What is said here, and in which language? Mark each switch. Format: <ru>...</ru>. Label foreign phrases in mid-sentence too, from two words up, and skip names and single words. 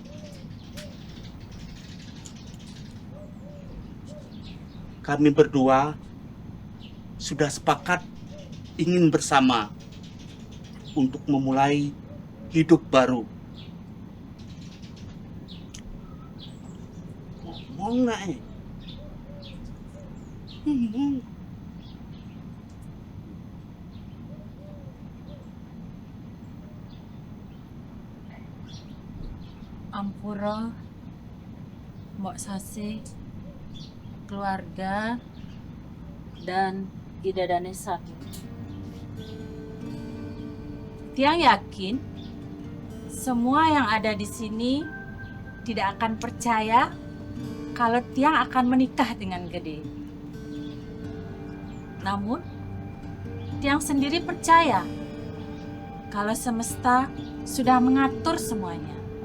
<id>Kami berdua sudah sepakat ingin bersama untuk memulai hidup baru. Ngomong nggak, Ngomong. Ampura, Mbok Sasi, keluarga, dan Idadane satu. Tiang yakin semua yang ada di sini tidak akan percaya kalau Tiang akan menikah dengan Gede. Namun, Tiang sendiri percaya kalau semesta sudah mengatur semuanya.</id>